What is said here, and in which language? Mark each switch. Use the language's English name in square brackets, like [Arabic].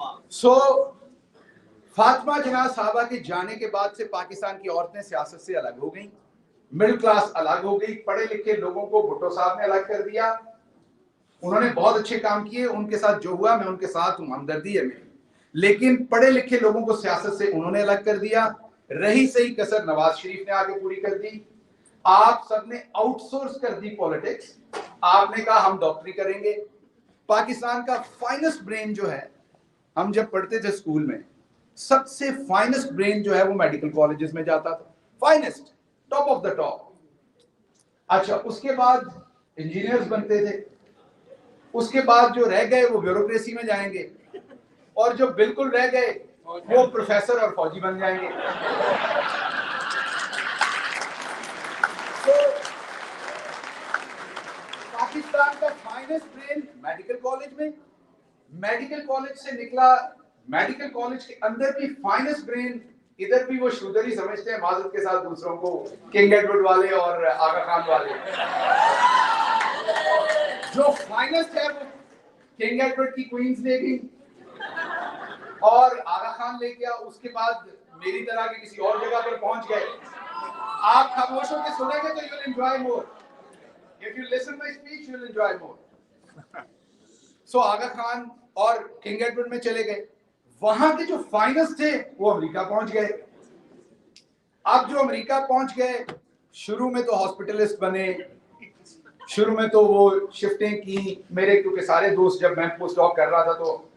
[Urdu] سو فاطمہ جناح صاحبہ کے جانے کے بعد سے پاکستان کی عورتیں سیاست سے الگ ہو گئیں, مڈل کلاس الگ ہو گئی. پڑھے لکھے لوگوں کو بھٹو صاحب نے الگ کر دیا. انہوں نے بہت اچھے کام کیے, ان کے ساتھ جو ہوا میں ان کے ساتھ ہوں, ہمدردی ہے میری. لیکن پڑھے لکھے لوگوں کو سیاست سے انہوں نے الگ کر دیا. رہی صحیح کسر نواز شریف نے آگے پوری کر دی. آپ سب نے آؤٹ سورس کر دی پالیٹکس. آپ نے کہا ہم ڈاکٹری کریں گے. پاکستان کا فائنسٹ برین جو ہے, ہم جب پڑھتے تھے اسکول میں, سب سے فائنسٹ برین جو ہے وہ میڈیکل کالجز میں جاتا تھا. Finest, top of the top. اچھا, اس کے بعد انجینئرز بنتے تھے. اس کے بعد جو رہ گئے وہ بیوروکریسی میں جائیں گے, اور جو بالکل رہ گئے وہ پروفیسر اور فوجی بن جائیں گے. پاکستان کا فائنسٹ برین میڈیکل کالج میں, میڈیکل کالج سے نکلا, میڈیکل کالج کے اندر بھی فائنسٹ برین, ادھر بھی وہ شودر ہی سمجھتے ہیں معذرت کے ساتھ دوسروں کو, کنگ ایڈورڈ والے اور آغا خان والے. جو فائنسٹ ہے وہ کنگ ایڈورڈ کی کوئنز لے گئی اور آغا خان لے گیا. اس کے بعد میری طرح کے کسی اور جگہ پر پہنچ گئے. آپ خاموش ہو کے سنیں گے تو [English] you will enjoy more. If you listen my speech, you will enjoy more. [Urdu] So آغا خان اور کنگ ایڈورڈ میں چلے گئے. وہاں کے جو فائنسٹ تھے وہ امریکہ پہنچ گئے. اب جو امریکہ پہنچ گئے, شروع میں تو ہاسپٹلسٹ بنے, شروع میں تو وہ شفٹیں کی. میرے کیونکہ سارے دوست, جب میں پوسٹ ڈاک کر رہا تھا تو